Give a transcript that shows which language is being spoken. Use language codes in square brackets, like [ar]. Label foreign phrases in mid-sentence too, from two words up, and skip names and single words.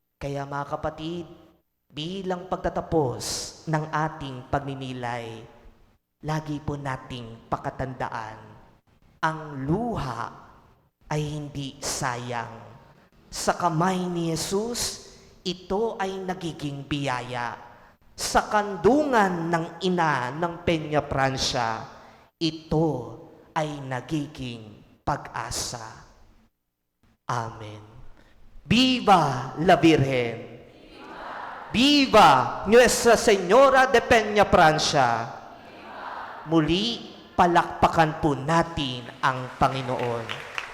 [tl] Kaya mga kapatid, Bilang pagtatapos ng ating pagninilay, lagi po nating pakatandaan, ang luha ay hindi sayang. Sa kamay ni Jesus, ito ay nagiging biyaya. Sa kandungan ng ina ng Peña Francia, ito ay nagiging pag-asa. [es] Amen. Viva la Virgen! Viva Nuestra Señora de Peña Francia! [tl] Muli, palakpakan po natin ang Panginoon.